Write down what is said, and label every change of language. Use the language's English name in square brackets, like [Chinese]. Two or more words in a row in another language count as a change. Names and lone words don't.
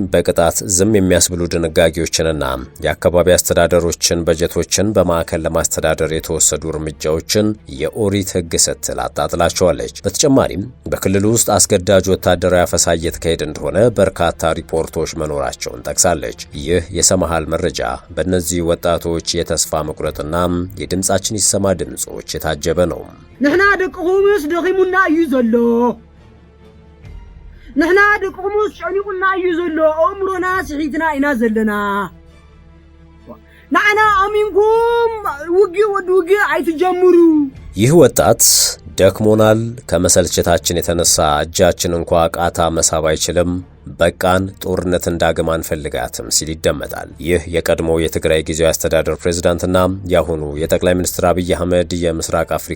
[Amharic] ቅጣት ዝም የሚያስብሉ ድንጋጌዎችንና የአካባቢ አስተዳደሮችን በጀቶችን በማዕከል ለማስተዳደር የተወሰዱ እርምጃዎችን የኦሪት ሕግ ስትል አጣጥላቸዋለች። በተጨማሪም በክልሉ ውስጥ አስገዳጅ ወታደራዊ አፈሳ እየተካሄደ እንደሆነ በርካታ ሪፖርቶች መኖራቸውን ጠቅሳለች። ይህ የሰማሃል መረጃ በእነዚህ ወጣቶች የተስፋ መቁረጥና የድምጻችን ይሰማ ድምጾች የታጀበ ነው። [Tigrinya] ንሕና ደቅኹምስ ደኺሙና እዩ ዘሎ ንሕና ደቅኹምስ ጨኒቁና እዩ ዘሎ አእምሮና ስሒትና ኢና ዘለና ንዓና አሚንኩም ውጊ አይትጀምሩ። [Amharic] ይህ ወጣት ደክሞናል፣ ከመሰልቸታችን የተነሳ እጃችን እንኳ ቃታ መሳብ አይችልም፣ በቃን፣ ጦርነትን ዳግም አንፈልጋትም ሲል ይደመጣል። ይህ የቀድሞ የትግራይ ጊዜያዊ አስተዳደር ፕሬዝዳንትና የአሁኑ የጠቅላይ ሚኒስትር አብይ አህመድ የምስራቅ አፍሪካ